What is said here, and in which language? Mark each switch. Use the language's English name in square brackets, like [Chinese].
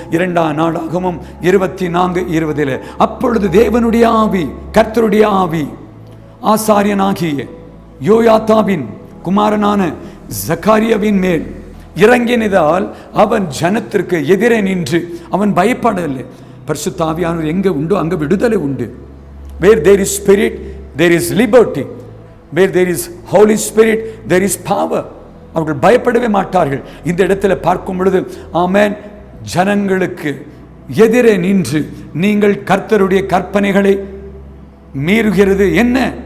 [Tamil] 2 நாளாகவும் 24:20 அப்பொழுது தேவனுடைய ஆவி, கர்த்தருடைய ஆவி ஆசாரியனாகிய யோயாத்தாவின் குமாரனான ஜக்காரியாவின் மேல் இறங்கினதால் அவன் ஜனத்திற்கு எதிரே நின்று அவன் பயப்படவில்லை. பரிசுத்த ஆவியானவர் எங்க உண்டோ அங்க விடுதலை உண்டு. [English] Where there is spirit there is liberty, where there is Holy Spirit there is power. [Tamil] அவர்கள் பயப்படவே மாட்டார்கள். இந்த இடத்துல பார்க்கும் பொழுது ஆமென், ஜனங்களுக்கு எதிரே நின்று நீங்கள் கர்த்தருடைய கற்பனைகளை மீறுகிறது என்ன?